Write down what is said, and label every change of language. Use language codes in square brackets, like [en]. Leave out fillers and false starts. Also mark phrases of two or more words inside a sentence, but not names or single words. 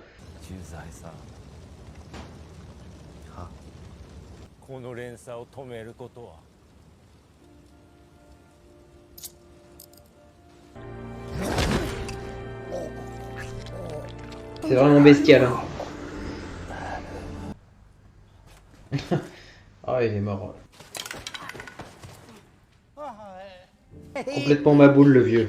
[ja] 駐在さんはこの連鎖を止めることは [fr] C'est vraiment bestial. Hein. Ah, il est mort. Complètement ma boule, le vieux.